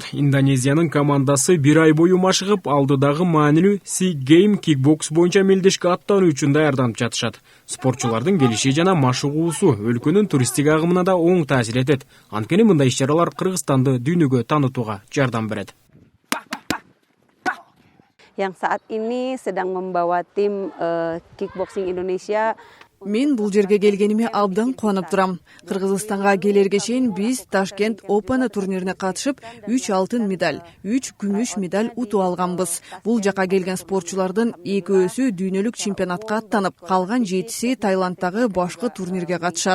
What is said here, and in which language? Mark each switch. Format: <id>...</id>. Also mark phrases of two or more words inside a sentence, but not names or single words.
<ky>Индонезиянын командасы 1 ай бою машыгып, алдыдагы маанилүү Sea Game кикбокс боюнча мелдешке аттануу үчүн даярданып жатышат. Спортчулардын келиши жана машыгуусу өлкөнүн туристтик агымына да оң таасир этет. Анткени мындай иш-чаралар Кыргызстанды дүйнөгө таанытууга жардам берет.</ky> <id>Yang saat ini sedang membawa tim kickboxing Indonesia.</id> <ky>Мен бул жерге келгениме абдан кубанып турам. Кыргызстанга келерге чейин биз Ташкент Open турнирине катышып, 3 алтын медаль, 3 күмүш медаль утуп алганбыз. Бул жака келген спортчулардын экөөсү дүйнөлүк чемпионатка аттанып, калган 7си Таиланддагы башкы турнирге катышат.</ky>